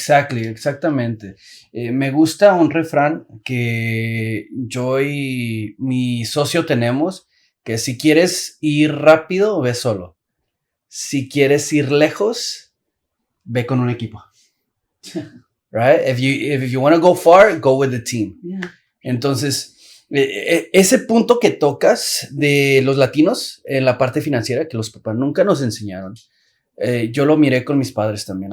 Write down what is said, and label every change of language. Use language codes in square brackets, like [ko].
[es] Exactamente. Me gusta un refrán que yo y mi socio tenemos, que si quieres ir rápido, ve solo. Si quieres ir lejos, ve con un equipo. [en] Right? If you want to go far, go with the team. Yeah. [es] Entonces, ese punto que tocas de los latinos en la parte financiera, que los papás nunca nos enseñaron, yo lo miré con mis padres también.